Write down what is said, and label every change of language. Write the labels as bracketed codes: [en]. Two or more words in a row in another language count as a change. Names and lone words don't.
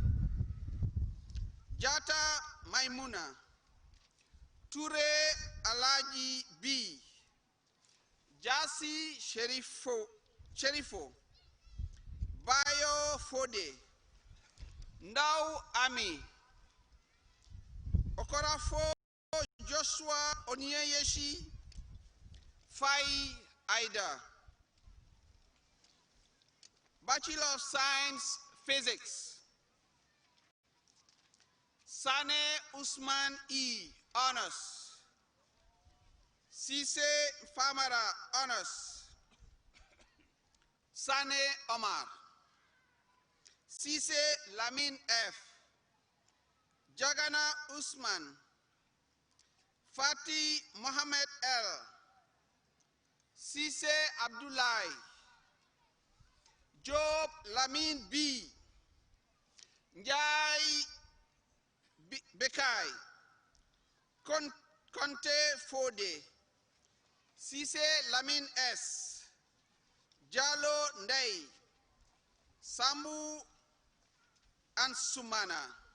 [en] Jata Maimuna, Ture Alaji B, Jasi Sherifo, Bayo Fode, Ndau Ami, Okorafo Joshua Onyeyeshi, Fai Aida. Bachelor of Science, Physics. Sane Usman E, honors. Sise Famara, honors. Sane Omar. Sise Lamin F. Jagana Usman. Fatih Mohammed L. Sise Abdullahi. Job Lamin B. Njai Bekai. Conte Fode. Sise Lamin S. Jalo Ndei. Samu and Sumana.